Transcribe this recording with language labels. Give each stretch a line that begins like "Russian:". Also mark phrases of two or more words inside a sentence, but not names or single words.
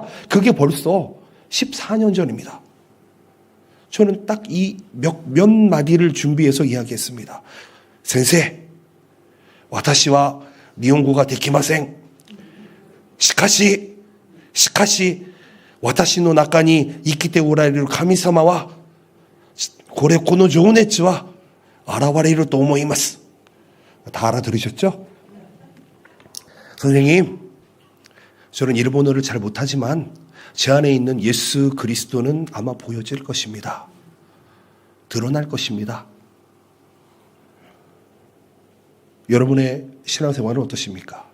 Korean: 그게 벌써 14년 전입니다. 저는 딱 이 몇 마디를 준비해서 이야기했습니다.
Japanese: 先生、私は日本語ができません. 시카시, 와타시の中に生きておられる神様はこの情熱は現れると思います.
Korean: 다 알아들으셨죠? 선생님, 저는 일본어를 잘 못하지만 제 안에 있는 예수 그리스도는 아마 보여질 것입니다. 드러날 것입니다. 여러분의 신앙생활은 어떠십니까?